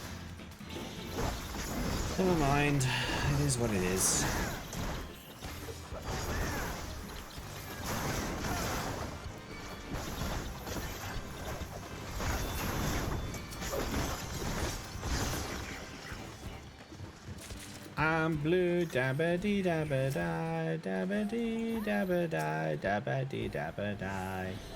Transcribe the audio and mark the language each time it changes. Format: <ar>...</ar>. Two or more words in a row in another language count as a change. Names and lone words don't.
<en>Never mind. It is what it is. I'm blue, dabba dee dabba die, dabba dee dabba die, dabba dee dabba die.</en>